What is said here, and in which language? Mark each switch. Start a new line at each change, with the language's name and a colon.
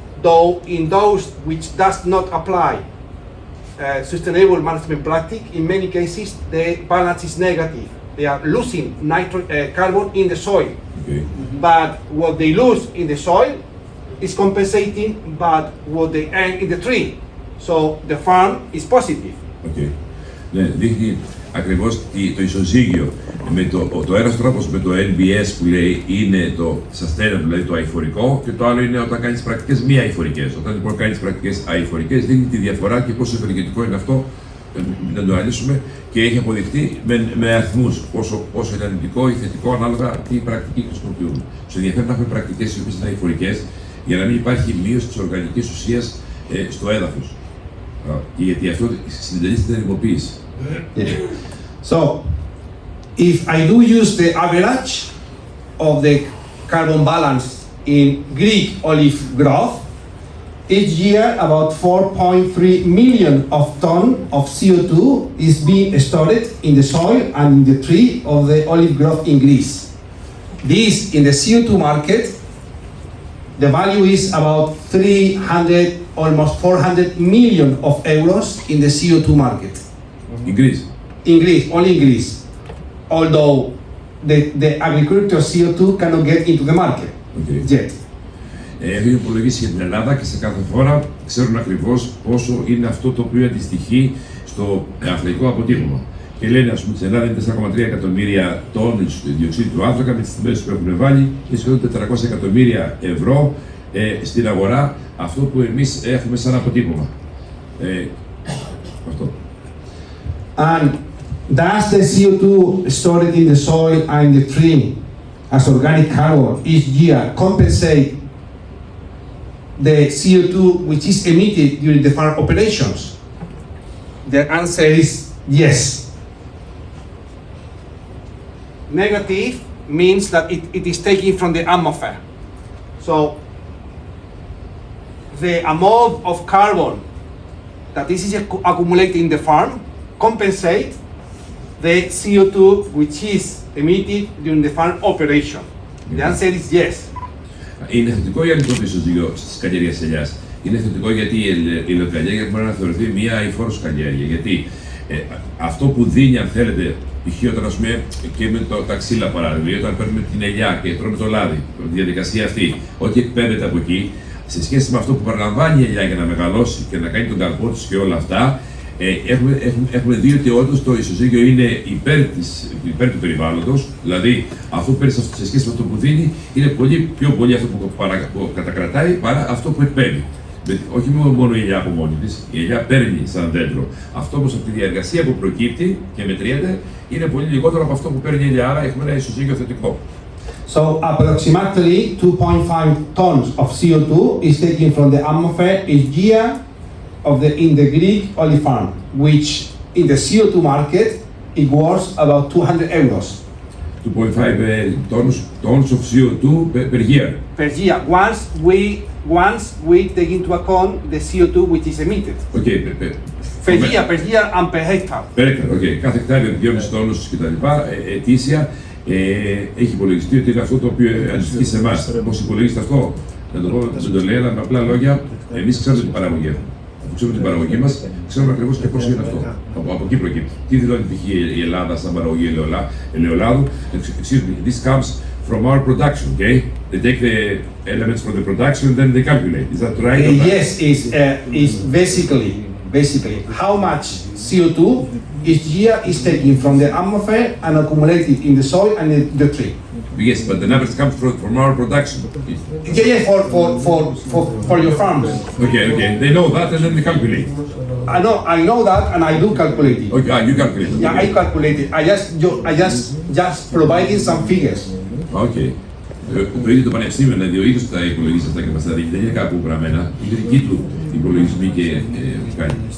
English: Though in those which does not apply sustainable management practice, in many cases the balance is negative. They are losing carbon in the soil. Okay. But what they lose in the soil is compensating but what they earn in the tree. So the farm is positive. Okay.
Greek: Ναι, δείχνει ακριβώς το ισοζύγιο με το ένας τρόπος με το NBS που λέει είναι το sustainable, δηλαδή το αειφορικό, και το άλλο είναι όταν κάνεις πρακτικές μη αειφορικές. Όταν λοιπόν κάνεις πρακτικές αειφορικές δείχνει τη διαφορά και πόσο ευεργετικό είναι αυτό να το αναλύσουμε και έχει αποδειχτεί με αριθμούς πόσο είναι αρνητικό ή θετικό ανάλογα τι πρακτική χρησιμοποιούμε. Σου ενδιαφέρει να έχουμε πρακτικές οι οποίες είναι αειφορικές για να μην υπάρχει μείωση της οργανικής ουσίας στο έδαφος. Γιατί αυτό συντελεί στην ερημοποίηση.
English: So, if I do use the average of the carbon balance in Greek olive grove, each year about 4.3 million of ton of CO2 is being stored in the soil and in the tree of the olive grove in Greece. This in the CO2 market, the value is about 300, almost 400 million of euros in the CO2 market. In Greece? In Greece, only in Greece. Although the agriculture CO2 cannot get into the market yet.
Greek: Έχουν υπολογίσει για την Ελλάδα και σε κάθε χώρα ξέρουν ακριβώς πόσο είναι αυτό το οποίο αντιστοιχεί στο αθλητικό αποτύπωμα. Και λένε, ας πούμε, στην Ελλάδα είναι 4,3 εκατομμύρια τόνους διοξείδιο του άνθρακα με τις τιμές που έχουν βάλει και σχεδόν 400 εκατομμύρια ευρώ στην αγορά, αυτό που εμείς έχουμε σαν αποτύπωμα. Αυτό.
English: And does the CO2 stored in the soil and in the tree as organic carbon each year compensate the CO2 which is emitted during the farm operations? The answer is yes. Negative means that it is taken from the atmosphere. So the amount of carbon that this is accumulated in the farm compensate the CO2 which is emitted during the farm operation. The answer is yes.
Greek: Είναι θετικό ή αρνητικό το ισοζύγιο στις καλλιέργειες ελιάς? Είναι θετικό γιατί η ελαιοκαλλιέργεια μπορεί να θεωρηθεί μια αειφόρος καλλιέργεια. Γιατί αυτό που δίνει, αν θέλετε, π.χ. όταν, ας πούμε, και με τα ξύλα παράδειγμα, όταν παίρνουμε την ελιά και τρώμε το λάδι, τη διαδικασία αυτή, ό,τι εκπέμπεται από εκεί, σε σχέση με αυτό που παραλαμβάνει η ελιά για να μεγαλώσει και να κάνει τον καρπό της και όλα αυτά, έχουμε δει ότι όντως το ισοζύγιο είναι υπέρ του περιβάλλοντος, δηλαδή αυτό που παίρνει σε σχέση με αυτό που δίνει είναι πιο πολύ αυτό που κατακρατάει παρά αυτό που εκπέμπει. Όχι μόνο η ελιά από μόνη της, η ελιά παίρνει σαν δέντρο. Αυτό όμως από τη διαργασία που προκύπτει και μετριέται είναι πολύ λιγότερο από αυτό που παίρνει η ελιά, άρα έχουμε ένα ισοζύγιο θετικό.
English: So approximately 2.5 tons of CO2 is taken from the atmosphere each year in the Greek olive farm, which in the CO2 market it was about 200 euros. 2.5 tons of CO2 per year. Per year, once we take into account the CO2 which is emitted. Okay, per year and per hectare. Per hectare, okay.
Greek: Κάθε εκτάριο 2,5 τόνους κτλ. Ετήσια. Έχει υπολογιστεί ότι είναι αυτό το οποίο αντιστοιχεί σε εμάς. Πώς υπολογίζεται αυτό? Να το πω, δεν το λέει, αλλά με απλά λόγια, εμείς ξέρουμε την παραγωγή. Αφού ξέρουμε την παραγωγή μας, ξέρουμε ακριβώς και πώς είναι αυτό. Από εκεί προκύπτει. Τι δηλώνει π.χ. η Ελλάδα σαν παραγωγή ελαιολάδου?
English: This comes from our production, okay? They take the elements from the production and then they calculate. Is that right? Yes, is basically how much CO2 each year is taken from the atmosphere and accumulated in the soil and in the tree. Yes, but the numbers come from our production. Yeah, for your farms. Okay, they know that and then they calculate. I know that and I do calculate it. Okay, you calculate it. Yeah, I calculate it. I just providing some figures. Okay.
Greek: Το ίδιο το πανεπιστήμιο, δηλαδή ο ίδιος τα υπολογίζει αυτά και μας τα δίνει. Δεν είναι κάπου γραμμένα. Είναι δική του υπολογισμή και κάνει.